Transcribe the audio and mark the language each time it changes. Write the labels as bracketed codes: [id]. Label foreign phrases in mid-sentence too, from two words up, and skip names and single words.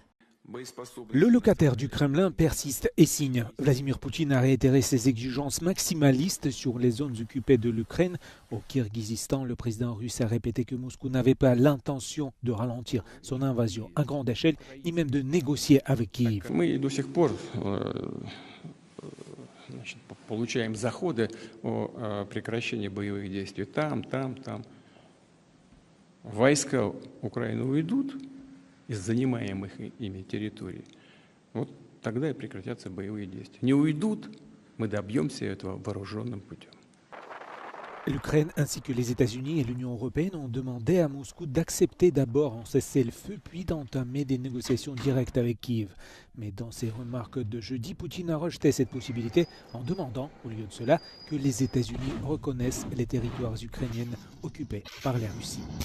[fr] Le locataire du Kremlin persiste et signe. Vladimir Poutine a réitéré ses exigences maximalistes sur les zones occupées de l'Ukraine. Au Kirghizistan, le président russe a répété que Moscou n'avait pas l'intention de ralentir son invasion à grande échelle, ni même de négocier avec Kiev. [ru] Получаем заходы о прекращении боевых действий там. Войска Украины уйдут из занимаемых ими территорий. Вот тогда и прекратятся боевые действия. Не уйдут, мы добьемся этого вооруженным путем. [fr] L'Ukraine ainsi que les États-Unis et l'Union européenne ont demandé à Moscou d'accepter d'abord un cessez-le-feu puis d'entamer des négociations directes avec Kiev. Mais dans ses remarques de jeudi, Poutine a rejeté cette possibilité en demandant, au lieu de cela, que les États-Unis reconnaissent les territoires ukrainiens occupés par la Russie.